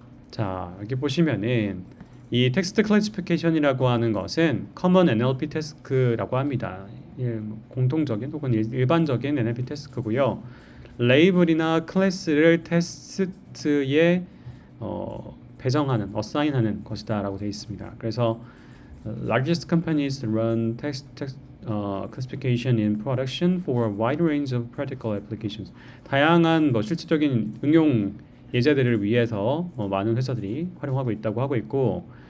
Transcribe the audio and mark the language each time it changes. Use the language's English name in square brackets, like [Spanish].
[Korean] 자, 여기 보시면은 이 텍스트 클래시피케이션이라고 하는 것은 Common NLP 태스크라고 합니다. 공통적인 혹은 일반적인 NLP 태스크고요. 레이블이나 클래스를 테스트에 배정하는, 어사인하는 것이다라고 되어 있습니다. [English] 그래서 largest companies run text classification in production for a wide range of practical applications. [Korean] 다양한 실질적인 응용 예제들을 위해서 많은 회사들이 활용하고 있다고 하고 있고,